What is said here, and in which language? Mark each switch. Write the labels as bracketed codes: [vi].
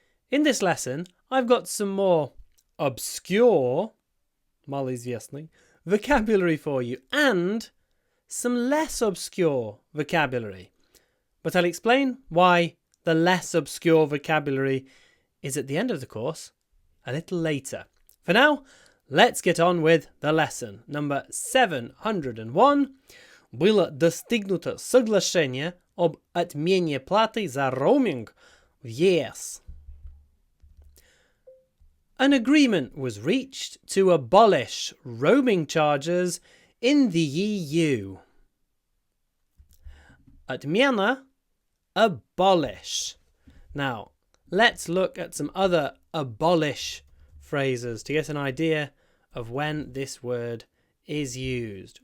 [en] In this lesson, I've got some more obscure, malizviestny, vocabulary for you and some less obscure vocabulary. But I'll explain why the less obscure vocabulary is at the end of the course a little later. For now, let's get on with the lesson. Number 701. [ru] Было достигнуто соглашение об отмене платы за роуминг в ЕС. [en] An agreement was reached to abolish roaming charges in the EU. Отмена, abolish. Now, let's look at some other abolish phrases to get an idea of when this word is used.